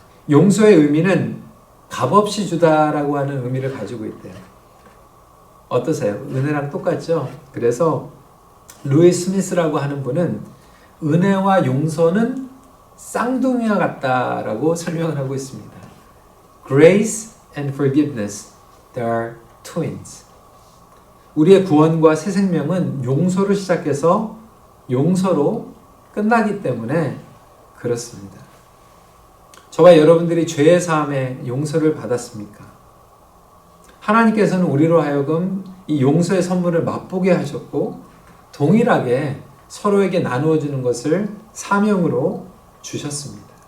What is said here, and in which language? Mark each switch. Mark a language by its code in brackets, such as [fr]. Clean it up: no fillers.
[ko] 용서의 의미는 값없이 주다라고 하는 의미를 가지고 있대요. 어떠세요? 은혜랑 똑같죠? 그래서 루이스 스미스라고 하는 분은 은혜와 용서는 쌍둥이와 같다라고 설명을 하고 있습니다. [en] Grace and forgiveness, they are twins. [ko] 우리의 구원과 새 생명은 용서로 시작해서 용서로 끝나기 때문에 그렇습니다. 저와 여러분들이 죄의 사함에 용서를 받았습니까? 하나님께서는 우리로 하여금 이 용서의 선물을 맛보게 하셨고 동일하게 서로에게 나누어 주는 것을 사명으로 주셨습니다.